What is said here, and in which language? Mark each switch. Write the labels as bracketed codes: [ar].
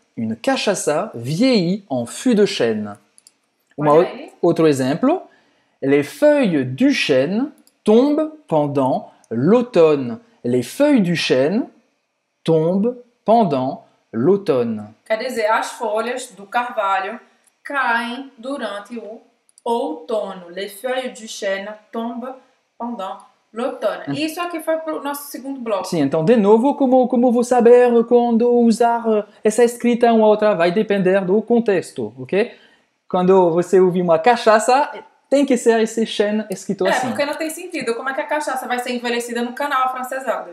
[fr] Une cachaça vieillit en fût de chêne. [pt] Olha aí. Outro exemplo. [fr] Les feuilles du chêne tombent pendant l'automne. Les feuilles du chêne tombent pendant l'automne. [pt] Quer dizer, as folhas do carvalho caem durante o outono. [fr] Les feuilles du chêne tombent pendant l'automne. [pt] E isso aqui foi para o nosso segundo bloco. Sim, então, de novo, como vou saber quando usar essa escrita uma outra? Vai depender do contexto, ok? Quando você ouvir uma cachaça, tem que ser esse chêne escrito assim. Porque não tem sentido. Como é que a cachaça vai ser envelhecida no canal afrancesado?